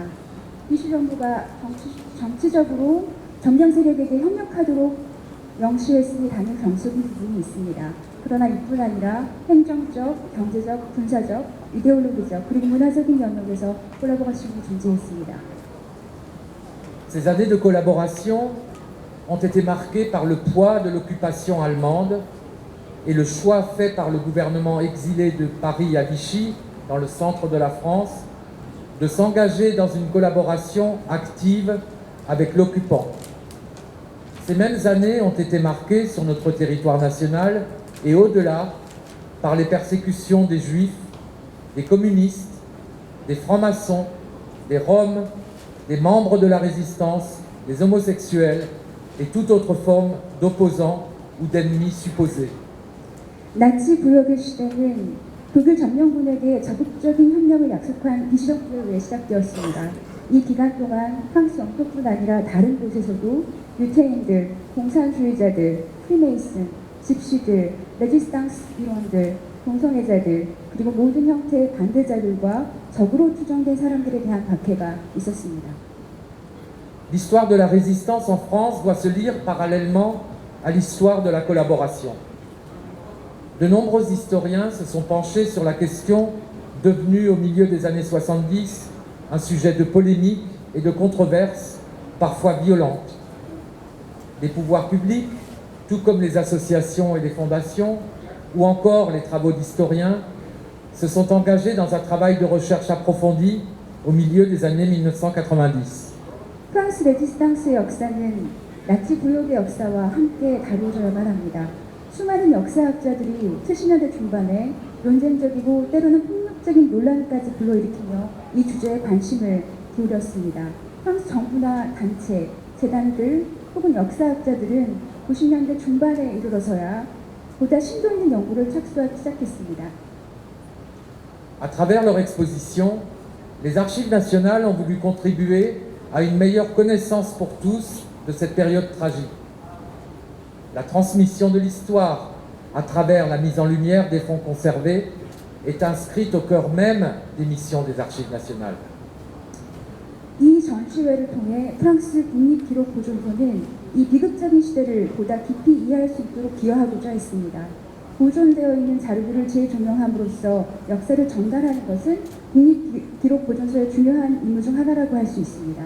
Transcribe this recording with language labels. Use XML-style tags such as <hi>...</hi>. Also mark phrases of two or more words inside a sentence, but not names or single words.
<ko>미슈 정부가 정치적으로 점령 세력에게 협력하도록 명시했으니 당연 경속인 부분이 있습니다. 그러나 이뿐 아니라 행정적, 경제적, 군사적, 이데올로기적 그리고 문화적인 영역에서 콜라보레이션이 존재했습니다.</ko> <fr>Ces années de collaboration ont été marquées par le poids de l'occupation allemande et le choix fait par le gouvernement exilé de Paris à Vichy, dans le centre de la France, de s'engager dans une collaboration active avec l'occupant. Ces mêmes années ont été marquées sur notre territoire national et au-delà par les persécutions des juifs, des communistes, des francs-maçons, des roms, des membres de la résistance, des homosexuels et toute autre forme d'opposants ou d'ennemis supposés.</fr> <ko>나치 구역의 시대는 독일 점령군에게 적극적인 협력을 약속한 비시적기에 의해 시작되었습니다. 이 기간 동안 프랑스 영토뿐 아니라 다른 곳에서도 유태인들, 공산주의자들, 프리메이슨, 집시들, 레지스탕스 일원들, 동성애자들, 그리고 모든 형태의 반대자들과 적으로 추정된 사람들에 대한 박해가 있었습니다.</ko> <fr>L'histoire de la résistance en France doit se lire parallèlement à l'histoire de la collaboration. De nombreux historiens se sont penchés sur la question devenue au milieu des années 70 un sujet de polémique et de controverse, parfois violente. Les pouvoirs publics, tout comme les associations et les fondations, ou encore les travaux d'historiens, se sont engagés dans un travail de recherche approfondi au milieu des années 1990.</fr> <ko>프랑스 레지스탕스의 역사는 나치 구역의 역사와 함께 다루어져야만 합니다. 수많은 역사학자들이 70년대 중반에 논쟁적이고 때로는 폭력적인 논란까지 불러일으키며 이 주제에 관심을 기울였습니다. 프랑스 정부나 단체, 재단들 혹은 역사학자들은 90년대 중반에 이르러서야 보다 심도 있는 연구를 착수하기 시작했습니다.</ko> <fr>À travers leur exposition, les Archives nationales ont voulu contribuer à une meilleure connaissance pour tous de cette période tragique. La transmission de l'histoire à travers la mise en lumière des fonds conservés est inscrite au cœur même des missions des Archives nationales.</fr> <ko>이 전시회를 통해 프랑스 국립기록보존소는 이 비극적인 시대를 보다 깊이 이해할 수 있도록 기여하고자 했습니다. 보존되어 있는 자료들을 재조명함으로써 역사를 전달하는 것은 국립기록보존소의 중요한 임무 중 하나라고 할 수 있습니다.</ko>